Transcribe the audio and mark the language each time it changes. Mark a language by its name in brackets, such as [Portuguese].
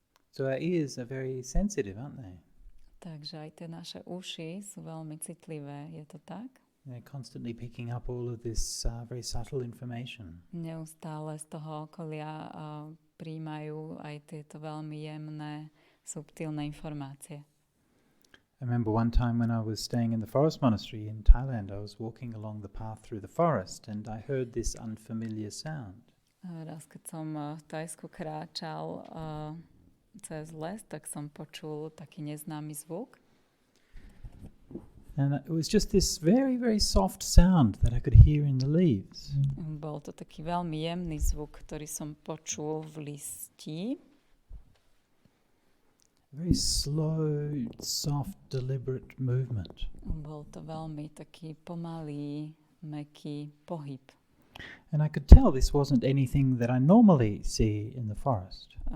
[English] So our ears are very sensitive, aren't they? [Slovak] Takže aj tie naše uši sú veľmi citlivé. Je to tak? [English] They're constantly picking up all of this very subtle information. [Slovak] Neustále z toho okolia príjmajú aj tieto veľmi jemné, subtilné informácie. [English] I remember one time when I was staying in the forest monastery in Thailand, I was walking along the path through the forest and I heard this unfamiliar sound. [Slovak] Raz, keď som v Thajsku kráčal cez les, tak som počul taký neznámy zvuk. [English] And it was just this very, very soft sound that I could hear in the leaves. [Slovak] Bol to taký veľmi jemný zvuk, ktorý som počul v listí. [English] Very slow, soft, deliberate movement. [Slovak] Bol to veľmi taký pomalý, mäkký pohyb. [English] And I could tell this wasn't anything that I normally see in the forest.